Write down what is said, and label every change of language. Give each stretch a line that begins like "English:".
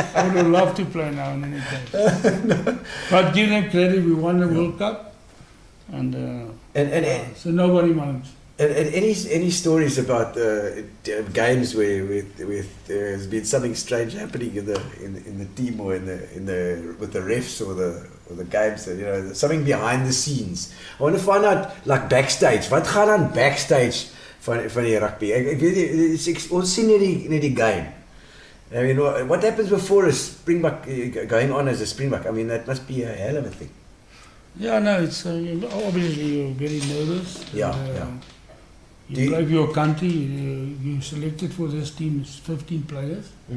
English: I would have loved to play now in any case. But give them credit, we won the World Cup, and so nobody minds. And any stories about games where there's been something strange happening in the team or with the refs or the games, you know, something behind the scenes. I want to find out like backstage.
Afrikaans: Wat gaan aan backstage van die rugby? Ek weet ons sien net die game.
English: I mean, what happens before a springbuck going on as a springbuck? I mean, that must be a hell of a thing. Yeah, no, it's obviously you're very nervous. Yeah, and, yeah. You play for your country. You selected for this team is 15 players.